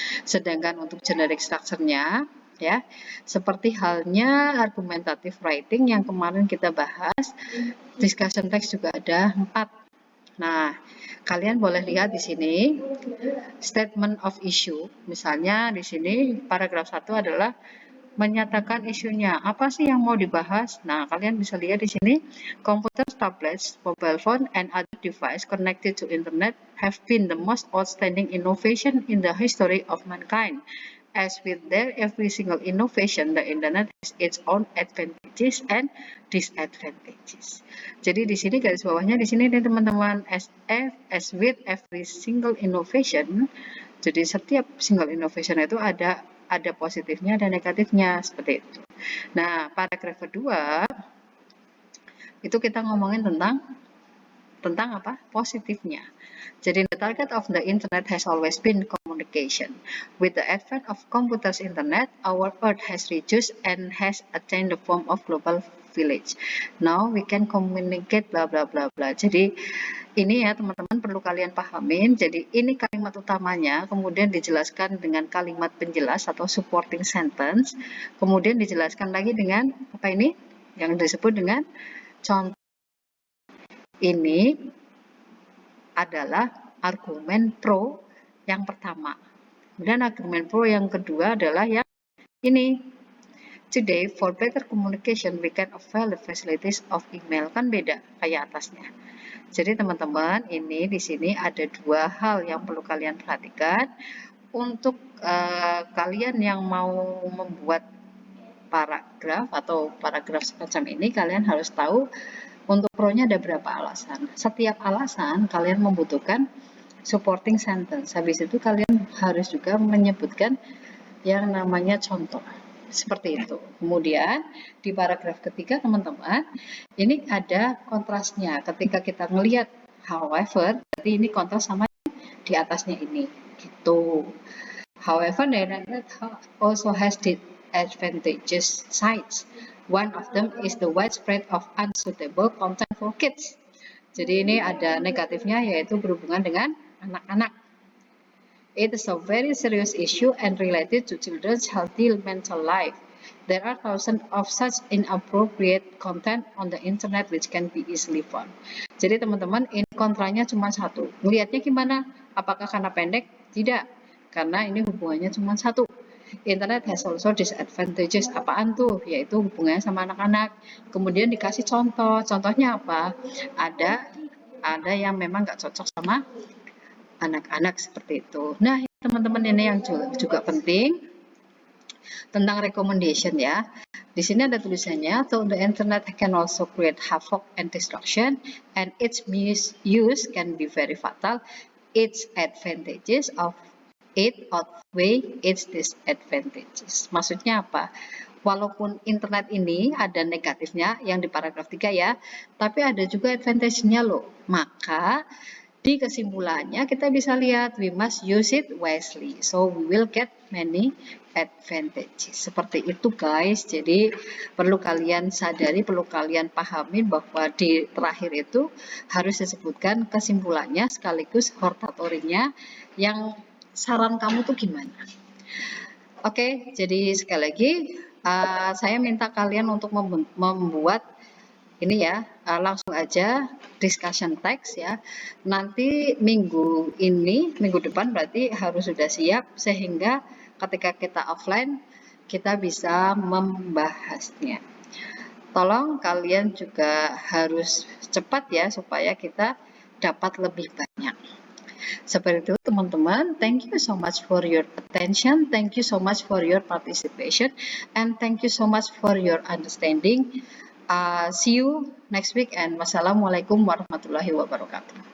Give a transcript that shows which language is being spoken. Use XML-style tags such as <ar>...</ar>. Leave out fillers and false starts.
<id>Sedangkan untuk generic structure-nya ya, seperti halnya argumentative writing yang kemarin kita bahas, discussion text juga ada 4. Nah, kalian boleh lihat di sini statement of issue. Misalnya di sini paragraf 1 adalah menyatakan isunya. Apa sih yang mau dibahas? Nah, kalian bisa lihat di sini,</id> <en>computer, tablets, mobile phone, and other device connected to internet have been the most outstanding innovation in the history of mankind. As with their every single innovation, the internet has its own advantages and disadvantages.</en> <id>Jadi di sini garis bawahnya di sini nih teman-teman,</id> <en>as with every single innovation.</en> <id>Jadi setiap single innovation itu ada positifnya dan negatifnya seperti itu. Nah, paragraf kedua itu kita ngomongin tentang apa? Positifnya.</id> <en>Jadi the target of the internet has always been communication. With the advent of computers internet, our earth has reduced and has attained the form of global village. Now we can communicate bla bla bla bla.</en> <id>Jadi ini ya teman-teman perlu kalian pahamin. Jadi ini kalimat utamanya, kemudian dijelaskan dengan kalimat penjelas atau supporting sentence, kemudian dijelaskan lagi dengan apa ini? Yang disebut dengan contoh. Ini adalah argumen pro yang pertama. Kemudian argumen pro yang kedua adalah yang ini.</id> <en>Today, for better communication, we can avail the facilities of email.</en> <id>Kan beda kayak atasnya. Jadi teman-teman, ini di sini ada 2 hal yang perlu kalian perhatikan. Untuk kalian yang mau membuat paragraf atau paragraf semacam ini, kalian harus tahu untuk pro-nya ada berapa alasan. Setiap alasan kalian membutuhkan supporting sentence. Habis itu kalian harus juga menyebutkan yang namanya contoh. Seperti itu. Kemudian di paragraf ketiga teman-teman, ini ada kontrasnya. Ketika kita melihat however, berarti ini kontras sama di atasnya ini. Gitu.</id> <en>However, the internet also has disadvantageous sides. One of them is the widespread of unsuitable content for kids.</en> <id>Jadi ini ada negatifnya yaitu berhubungan dengan anak-anak.</id> <en>It is a very serious issue and related to children's healthy mental life. There are thousands of such inappropriate content on the internet which can be easily found.</en> <id>Jadi teman-teman, ini kontranya cuma satu. Melihatnya gimana? Apakah karena pendek? Tidak. Karena ini hubungannya cuma satu.</id> <en>Internet has also disadvantages.</en> <id>Apaan tuh? Yaitu hubungannya sama anak-anak. Kemudian dikasih contoh. Contohnya apa? Ada yang memang nggak cocok sama anak-anak seperti itu. Nah, teman-teman ini yang juga penting tentang recommendation ya. Di sini ada tulisannya,</id> <en>though the internet can also create havoc and destruction, and its misuse can be very fatal, its advantages of it outweigh its disadvantages.</en> <id>Maksudnya apa? Walaupun internet ini ada negatifnya yang di paragraf 3 ya, tapi ada juga advantage-nya loh. Maka di kesimpulannya kita bisa lihat</id> <en>we must use it wisely. So we will get many advantages.</en> <id>Seperti itu guys. Jadi perlu kalian sadari, perlu kalian pahami bahwa di terakhir itu harus disebutkan kesimpulannya sekaligus hortatorinya yang saran kamu tuh gimana. Oke, jadi sekali lagi saya minta kalian untuk membuat ini ya, langsung aja discussion text ya. Nanti minggu depan berarti harus sudah siap sehingga ketika kita offline kita bisa membahasnya. Tolong kalian juga harus cepat ya supaya kita dapat lebih banyak. Seperti itu teman-teman,</id> <en>thank you so much for your attention, thank you so much for your participation, and thank you so much for your understanding. See you next week and wassalamualaikum warahmatullahi wabarakatuh.</en>